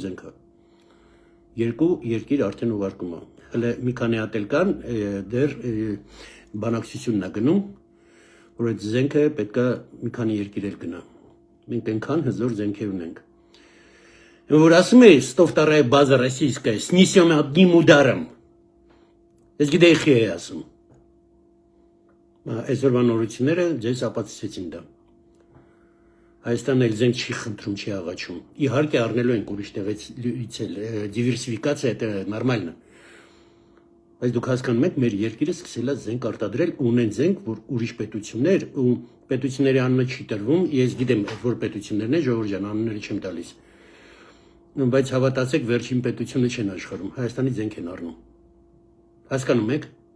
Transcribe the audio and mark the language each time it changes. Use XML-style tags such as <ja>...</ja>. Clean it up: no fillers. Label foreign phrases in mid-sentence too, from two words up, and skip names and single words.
<hy>զենք է, երկու երկիր արդեն ուղարկում է, հələ մի քանի հատ էլ կան, դեռ բանակցությունն է գնում, որ այդ զենքը պետք է մի քանի երկիր էլ գնա, մենք այնքան հզոր զենքեր ունենք, որ ասում է,</hy> <ru>что вторая база российская, снесем одним ударом,</ru> <hy>ես գիտեի խի է ասում, այսօրվա նորությունները ձեզ ապացուցեցին դա, Հայաստանն էլ զենք չի խնդրում, չի աղաչում։ Իհարկե առնելու ենք ուրիշ տեղից էլ դիվերսիֆիկացիա դա նորմալն է։ Բայց դուք հասկանում եք, մեր երկիրը սկսել է զենք արտադրել, ունեն զենք, որ ուրիշ պետություններ ու պետությունների անունը չի տրվում, ես գիտեմ, որ պետություններն են, ժողովուրդ ջան, անունները չեմ տալիս։ Բայց հավատացեք, վերջին պետությունը չեն աշխարհում, Հայաստանի զենք են առնում։ Հասկանում եք։</hy>